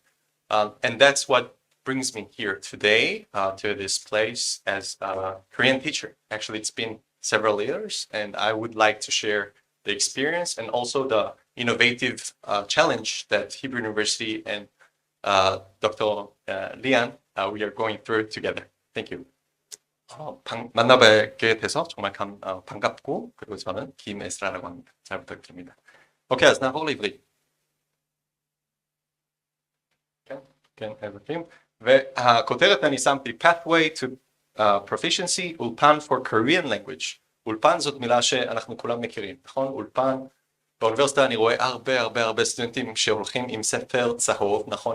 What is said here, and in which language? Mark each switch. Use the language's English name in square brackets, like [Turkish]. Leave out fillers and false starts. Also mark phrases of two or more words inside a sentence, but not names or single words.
[English] And that's what brings me here today to this place as a Korean teacher. Actually, it's been several years, and I would like to share the experience and also the innovative challenge that Hebrew University and Dr. Lian, we are going through together. Thank you. [Korean] 만나뵙게 돼서 정말 반갑고, 그리고 저는 김에스라라고 합니다. 잘 부탁드립니다. [Hebrew] Ok, אז נעבור לעברית. כן, אזרחים. והכותרת אני שמתי Pathway to Proficiency, אולפן for Korean Language. אולפן זאת מילה שאנחנו כולם מכירים, נכון? אולפן, באוניברסיטה אני רואה הרבה סטודנטים שהולכים עם ספר צהוב, נכון?